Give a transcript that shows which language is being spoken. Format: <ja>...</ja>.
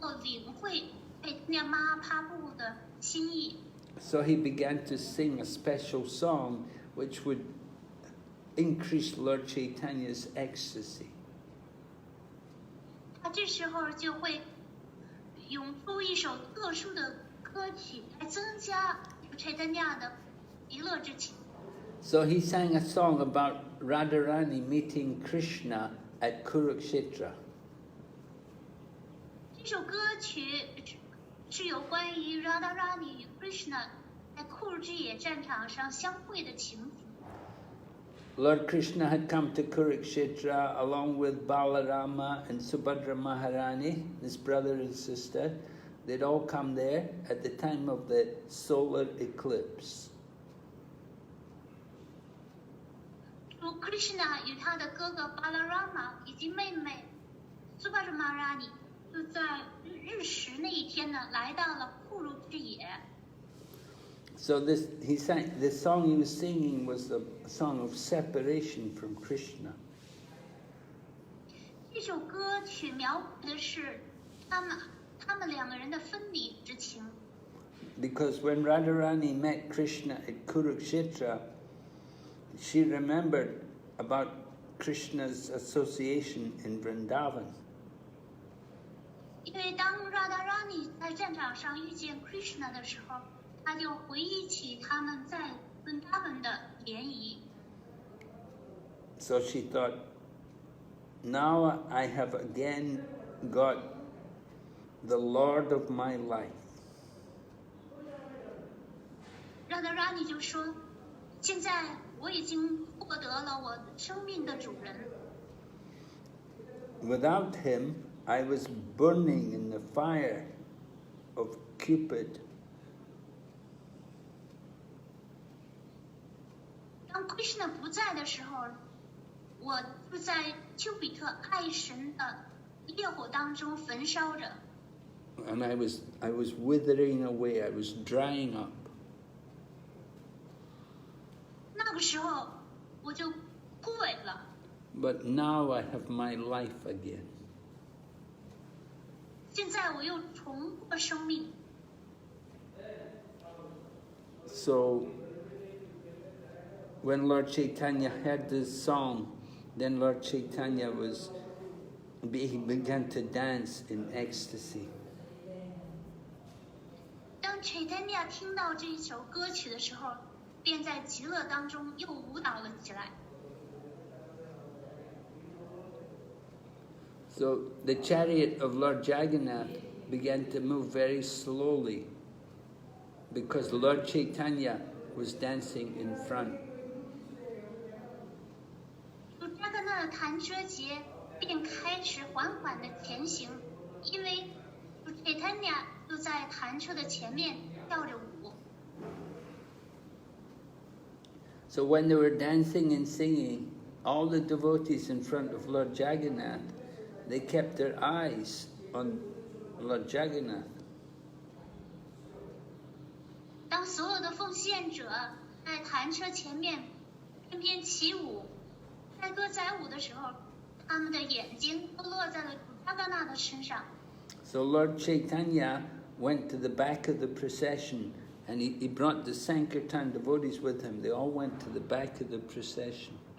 <zh>领会Caitanya Mahaprabhu 的心意。</zh> <en>So he began to sing a special song which would increase Lord Chaitanya's ecstasy.</en> <zh>他这时候就会咏出一首特殊的歌曲，来增加Caitanya的极乐之情。</zh> <en>So he sang a song about Radharani meeting Krishna at Kurukshetra.</en> <zh>这首歌曲是有关于 Radharani 与 Krishna 在库尔之野战场上相会的情景。</zh> <en>Lord Krishna had come to Kurukshetra along with Balarama and Subhadra Maharani, his brother and sister. They'd all come there at the time of the solar eclipse.</en> <zh>主 Krishna 与他的哥哥 Balarama 以及妹妹 Subhadra Maharani 就在日食那一天呢，来到了库鲁之野。</zh> <en>So the song he was singing was a song of separation from Krishna.</en> <zh>这首歌曲描绘的是他们两个人的分离之情。</zh> <en>Because when Radharani met Krishna at Kurukshetra, she remembered about Krishna's association in Vrndavan.</en> <zh>因为当 Radharani 在战场上遇见 Krishna 的时候，他就回忆起他们在 Vrndavan 的联谊。</zh> <en>So she thought, now I have again got the Lord of my life.</en> <zh>Radharani 就说，现在我已经获得了我生命的主人。</zh> <en>Without him, I was burning in the fire of Cupid.</en> <zh>当 Krishna 不在的时候，我就在丘比特爱神的烈火当中焚烧着。</zh> <en>And I was withering away, I was drying up.</en> <zh>那个时候我就枯萎了。</zh> <en>But now I have my life again.</en> <zh>现在我又重获生命。</zh> <en>So when Lord Chaitanya heard this song, then Lord Chaitanya he began to dance in ecstasy.</en> <zh>当 Caitanya 听到这一首歌曲的时候，便在极乐当中又舞蹈了起来。</zh> <en>So the chariot of Lord Jagannath began to move very slowly because Lord Chaitanya was dancing in front.</en> <zh>主扎格纳的弹车节便开始缓缓的前行，因为主 Caitanya 就在弹车的前面跳着舞。</zh> <en>So when they were dancing and singing, all the devotees in front of Lord Jagannath, they kept their eyes on Lord Jagannath.</en> <zh>当所有的奉献者在弹车前面翩翩起舞、载歌载舞的时候，他们的眼睛都落在了主扎格纳的身上。</zh> <en>So Lord Chaitanya went to the back of the procession and he brought the Sankirtan devotees with him. They all went to the back of the procession.</en>